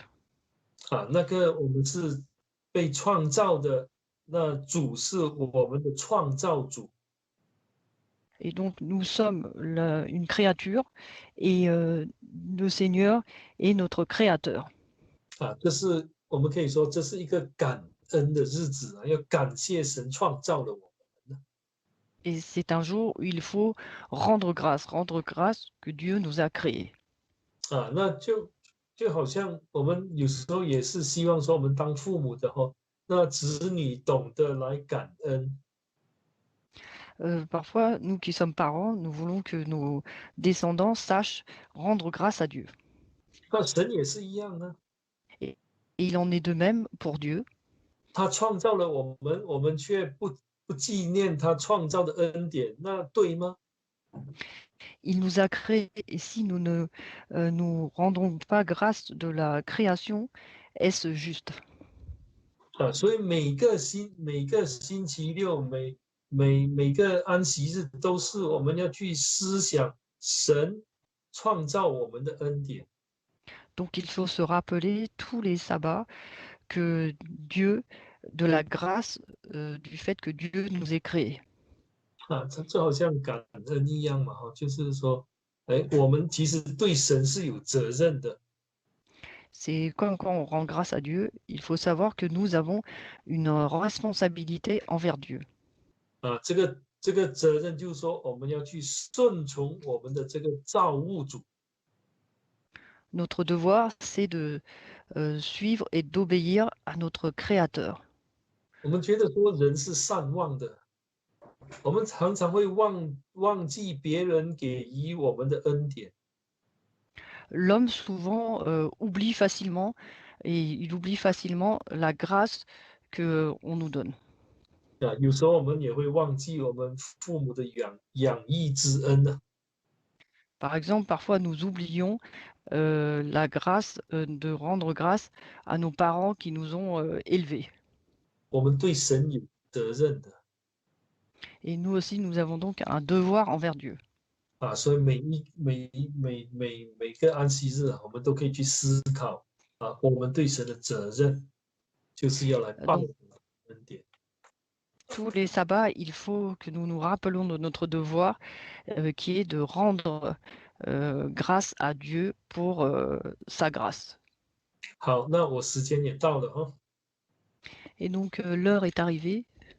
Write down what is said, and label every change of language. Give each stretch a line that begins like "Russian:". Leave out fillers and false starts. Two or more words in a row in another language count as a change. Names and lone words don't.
Chinese: 那个我们是被创造的，那主是我们的创造主
French: Et donc nous sommes une créature et le Seigneur est notre créateur.
Chinese: 这是我们可以说这是一个感恩的日子要感谢神创造了我们
French: Et c'est un jour où il faut rendre grâce que Dieu nous a créés.
Chinese: 那就好像我们有时候也是希望说我们当父母的那子女懂得来感恩
French: Parfois, nous qui sommes parents, nous voulons que nos descendants sachent rendre grâce à Dieu.
Chinese: 那神也是一样呢，
French: Et il en est de même pour Dieu.
Chinese: 他创造了我们，我们却不纪念他创造的恩典，那对吗？
French: Il nous a créés et si nous ne nous rendons pas grâce de la création, est-ce juste?
Chinese: 所以每个星期六，每个安息日，都是我们要去思想神创造我们的恩典。
French: Donc il faut se rappeler tous les sabbats que Dieu, de la grâce, du fait que Dieu nous ait créés.
Chinese: 这好像感恩一样嘛，就是说，我们其实对神是有责任的。
French: C'est comme quand on rend grâce à Dieu, il faut savoir que nous avons une responsabilité envers Dieu.
Chinese: 这个责任就是说，我们要去顺从我们的这个造物主。
French: Notre devoir, c'est de suivre et d'obéir à notre Créateur.
Chinese: 我们觉得说人是善忘的，我们常常会忘记别人给予我们的恩典。
French: L'homme souvent oublie facilement et il oublie facilement la grâce que on nous donne.
Chinese: 有时候我们也会忘记我们父母的养育之恩呢。
French: Par exemple, parfois nous oublions la grâce de rendre grâce à nos parents qui nous ont élevés.
Chinese: 我们对神有责任的
French: Et nous aussi, nous avons donc un devoir envers Dieu.
Chinese: 啊，所以每个安息日啊，我们都可以去思考啊，我们对神的责任就是要来报
French: Donc,
Chinese: 恩典。
French: tous les sabbats, il faut que nous nous rappelons de notre devoir qui est de rendre grâce à Dieu pour sa grâce.
Chinese: 好，那我时间也到了哈。
French: Et donc, l'heure est arrivée.